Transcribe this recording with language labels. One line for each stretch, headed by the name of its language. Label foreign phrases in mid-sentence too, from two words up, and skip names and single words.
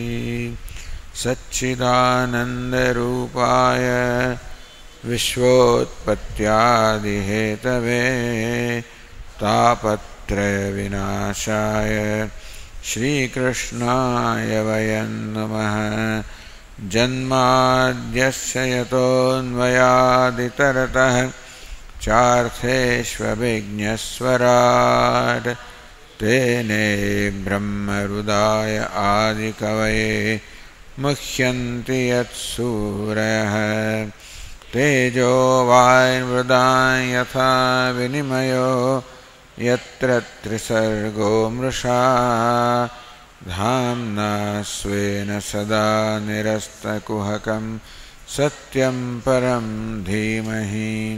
Sanskrit: સચ્ચિદાનંદરૂપાય વિશ્વોત્પત્યાદિહેતવે તાપત્રય વિનાશાય શ્રીકૃષ્ણાય વયં નમઃ. જન્માદ્યસ્ય યતોન્વયાદિતરતઃ ચાર્થેष्वभिज्ञस्वराट् तेने ब्रह्महृदाय आदिकवये मुह्यन्ति यत्सूरयः. तेजो वायुर्मृदां यथा विनिमयो यत्र त्रिसर्गो मृषा धाम्ना स्वेन सदा निरस्तकुहकं सत्यं परं धीमहि.